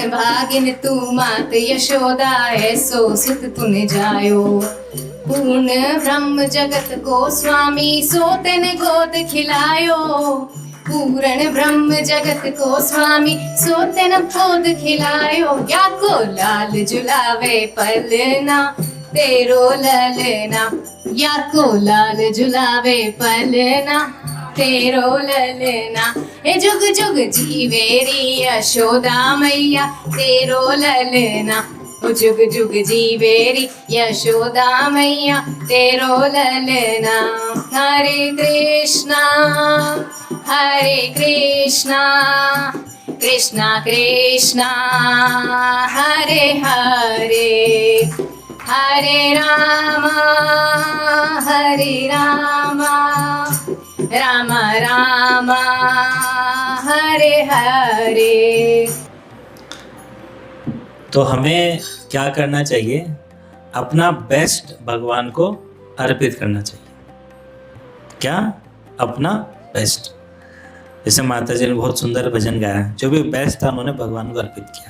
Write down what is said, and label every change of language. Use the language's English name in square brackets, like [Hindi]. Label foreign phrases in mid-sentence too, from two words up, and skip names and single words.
[Braj] भागिन तू मात यशोदा ऐसो सुत तूने जायो, पूर्ण ब्रह्म जगत को स्वामी सोतन गोद खिलायो, पूर्ण ब्रह्म जगत को स्वामी सोतन गोद खिलायो, या को लाल झुलावे पलना तेरो ललना, या को लाल झुलावे पलना तेरो ललना, ए जुग जुग जीवेरी यशोदा मैया तेरो ललना, ओ जुग जुग जीवेरी यशोदा मैया तेरो ललना। [Sanskrit] हरे कृष्णा कृष्णा कृष्णा हरे हरे, हरे रामा राम रामा हरे हरे। [Hindi] तो हमें क्या करना चाहिए? अपना बेस्ट भगवान को अर्पित करना चाहिए। क्या? अपना बेस्ट। जैसे माता जी ने बहुत सुंदर भजन गाया, जो भी बेस्ट था उन्होंने भगवान को अर्पित किया।